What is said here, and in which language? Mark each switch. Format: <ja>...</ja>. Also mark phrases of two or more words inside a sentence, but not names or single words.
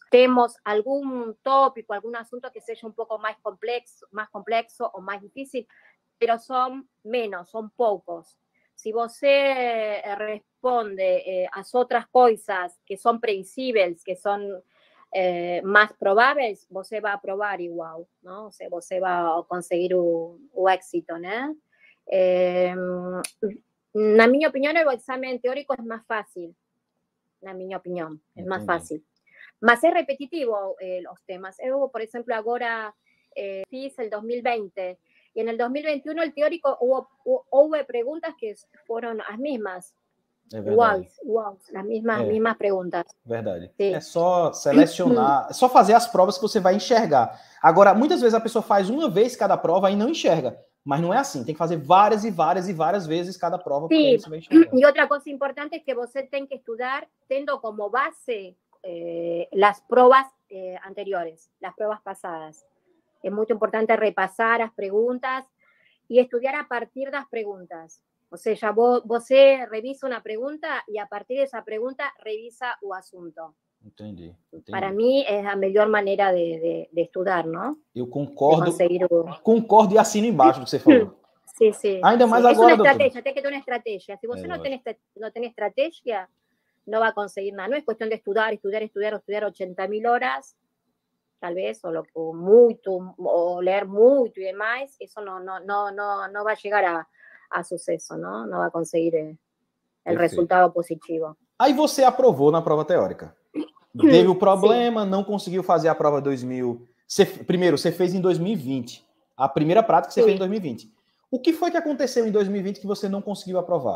<es>Tenemos algún tópico, algún asunto que sea un poco más complejo o más difícil, pero son menos, son pocos. Si você responde a otras cosas que son previsibles, que son más probables, você va a aprobar igual, ¿no? O sea, você va a conseguir o éxito, ¿no?</es> <pt>Na minha</pt> <es>opinión, el examen teórico es más fácil.</es> <pt>Na minha</pt> <es>opinión, es más fácil. Mas es repetitivo los temas. Yo, por ejemplo, ahora fiz el 2020 y en el 2021 el teórico hubo preguntas que fueron las mismas. Igual,</es> <pt>as mesmas perguntas. Verdade. Sim. É só selecionar, é só fazer as provas que você vai enxergar. Agora, muitas vezes a pessoa faz uma vez cada prova e não enxerga. Mas não é assim, tem que fazer várias e várias vezes cada prova. Sim, e outra coisa importante é que você tem que estudar tendo como base as provas anteriores, as provas passadas. É muito importante repassar as perguntas e estudar a partir das perguntas.</pt> <es>O sea, você revisa una pregunta y a partir de esa pregunta revisa o asunto.</es> <pt>Entendi.</pt> <es>Para mí es la mejor manera de estudar, ¿no?</es> <pt>Eu concordo e assino embaixo do que você falou.</pt> <es>Sí, sí.</es> <pt>Ainda mais agora,</pt> <es>es una estrategia,</es> <pt>tem que ter</pt> <es>una estrategia. Si você no tiene estrategia, no va a conseguir nada. No es cuestión de estudiar 80.000 horas, tal vez, o leer mucho y demás. Eso no va a llegar a sucesso,</es> <pt>não vai conseguir o resultado positivo. Aí você aprovou na prova teórica. Teve o problema, não conseguiu fazer a prova 2000. Primeiro, você fez em 2020. A primeira prática você fez em 2020. O que foi que aconteceu em 2020 que você não conseguiu aprovar?</pt>